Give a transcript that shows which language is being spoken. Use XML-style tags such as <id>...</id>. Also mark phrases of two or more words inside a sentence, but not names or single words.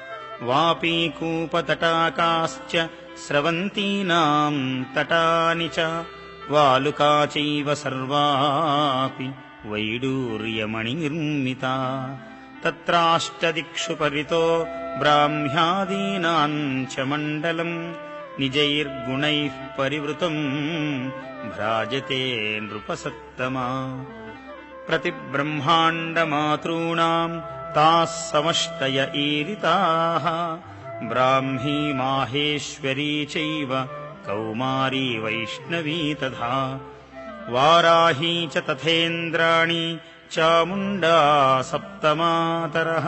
<sa>వాపీకూపతటాకాశ్చ స్రవంతీనాం తటాని చ వాలుకా చైవ సర్వాపి వైడూర్యమణినిర్మితా తత్రాష్టదిక్షు పరితో బ్రాహ్మ్యాదీనాం చ మండలం నిజైర్గుణైః పరివృతం భ్రాజతే నృపసత్తమా प्रतिब्रह्माण्डमातॄणाम् ताः समष्टय ईरिताः ब्राह्मी माहेश्वरी चैव कौमारी वैष्णवी तथा वाराही च तथेन्द्राणी चामुण्डा सप्तमातरः</sa>